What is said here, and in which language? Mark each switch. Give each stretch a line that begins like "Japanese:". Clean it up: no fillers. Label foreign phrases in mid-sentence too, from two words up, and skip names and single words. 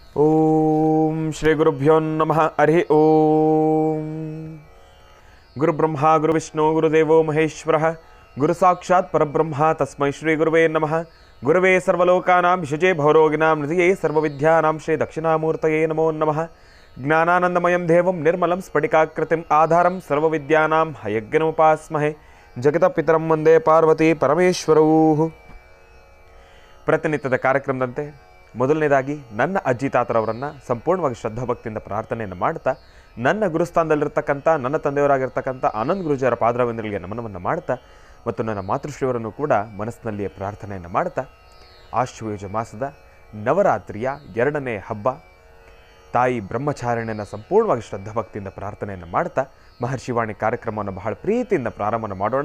Sanskrit: ಓಂ ಶ್ರೀ ಗುರುಭ್ಯೋ ನಮಃ. ಹರಿ ಓಂ. ಗುರುಬ್ರಹ್ಮ ಗುರುವಿಷ್ಣು ಗುರುದೇವೋ ಮಹೇಶ್ವರ ಗುರು ಸಾಕ್ಷಾತ್ ಪರಬ್ರಹ್ಮ ತಸ್ಮೈ ಶ್ರೀ ಗುರುವೇ ನಮಃ. ಗುರುವೇ ಸರ್ವಲೋಕಾನಾಂ ವಿಷಜೇ ಭವರೋಗಿಣಾಂ ನಿಧಿಯೇ ಸರ್ವವಿದ್ಯಾನಾಂ ಶ್ರೀ ದಕ್ಷಿಣಾಮೂರ್ತಯೇ ನಮೋ ನಮಃ. ಜ್ಞಾನಾನಂದಮಯಂ ದೇವಂ ನಿರ್ಮಲಂ ಸ್ಫಟಿಕಾಕೃತಿಂ ಆಧಾರಂ ಸರ್ವವಿದ್ಯಾನಾಂ ಹಯಜ್ಞನೋಪಾಸ್ಮಹೇ. ಜಗತಪಿತರಂ ವಂದೇ ಪಾರ್ವತಿ ಪರಮೇಶ್ವರೌ.
Kannada: ಪ್ರತಿನಿತ್ಯದ ಕಾರ್ಯಕ್ರಮದಂತೆ ಮೊದಲನೇದಾಗಿ ನನ್ನ ಅಜ್ಜಿ ತಾತರವರನ್ನು ಸಂಪೂರ್ಣವಾಗಿ ಶ್ರದ್ಧಾಭಕ್ತಿಯಿಂದ ಪ್ರಾರ್ಥನೆಯನ್ನು ಮಾಡ್ತಾ, ನನ್ನ ಗುರುಸ್ಥಾನದಲ್ಲಿರ್ತಕ್ಕಂಥ ನನ್ನ ತಂದೆಯವರಾಗಿರ್ತಕ್ಕಂಥ ಆನಂದ್ ಗುರುಜಿಯವರ ಪಾದರವಿಂದಗಳಿಗೆ ನಮನವನ್ನು ಮಾಡ್ತಾ, ಮತ್ತು ನನ್ನ ಮಾತೃಶ್ರೀಯವರನ್ನು ಕೂಡ ಮನಸ್ಸಿನಲ್ಲಿಯೇ ಪ್ರಾರ್ಥನೆಯನ್ನು ಮಾಡ್ತಾ, ಆಶ್ವಯುಜ ಮಾಸದ ನವರಾತ್ರಿಯ 2ನೇ ಹಬ್ಬ ತಾಯಿ ಬ್ರಹ್ಮಚಾರಿಣಿಯನ್ನು ಸಂಪೂರ್ಣವಾಗಿ ಶ್ರದ್ಧಾಭಕ್ತಿಯಿಂದ ಪ್ರಾರ್ಥನೆಯನ್ನು ಮಾಡ್ತಾ ಮಹರ್ಷಿವಾಣಿ ಕಾರ್ಯಕ್ರಮವನ್ನು ಬಹಳ ಪ್ರೀತಿಯಿಂದ ಪ್ರಾರಂಭ ಮಾಡೋಣ.